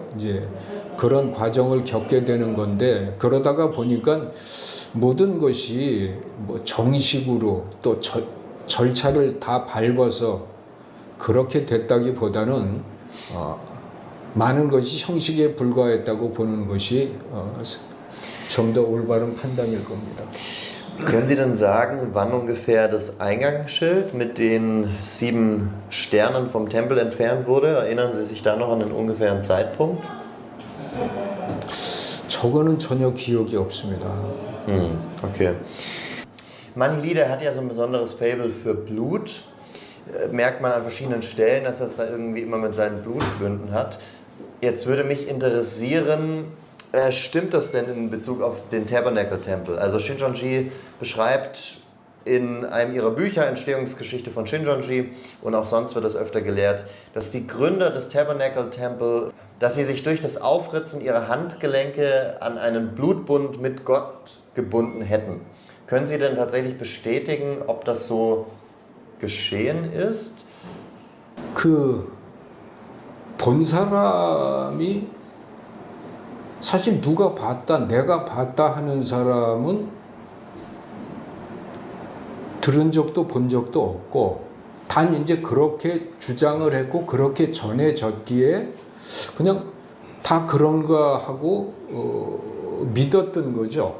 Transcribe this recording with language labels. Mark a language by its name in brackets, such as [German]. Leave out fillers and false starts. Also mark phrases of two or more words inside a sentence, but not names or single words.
[Korean] 이제 그런 과정을 겪게 되는 건데, 그러다가 보니까 모든 것이 뭐 정식으로 또 절차를 다 밟아서 그렇게 됐다기보다는 많은 것이 형식에 불과했다고 보는 것이 좀 더 올바른 판단일 겁니다. [German] Können Sie denn sagen, wann ungefähr das Eingangsschild mit den 7 Sternen vom Tempel entfernt wurde? Erinnern Sie sich da noch an den ungefähren Zeitpunkt? [Korean] 저거는 전혀 기억이 없습니다. [German] Okay. Mani Lieder hat ja so ein besonderes Faible für Blut. Merkt man an verschiedenen Stellen, dass das da irgendwie immer mit seinen Blutgründen hat. Jetzt würde mich interessieren, stimmt das denn in Bezug auf den Tabernacle-Tempel? Also Shincheonji beschreibt in einem ihrer Bücher, Entstehungsgeschichte von Shincheonji, und auch sonst wird das öfter gelehrt, dass die Gründer des Tabernacle-Tempels, dass sie sich durch das Aufritzen ihrer Handgelenke an einen Blutbund mit Gott gebunden hätten. Können Sie denn tatsächlich bestätigen, ob das so geschehen ist? [Korean] 본 사람이 사실 누가 봤다, 내가 봤다 하는 사람은 들은 적도 본 적도 없고, 단 이제 그렇게 주장을 했고 그렇게 전해졌기에 그냥 다 그런가 하고 믿었던 거죠.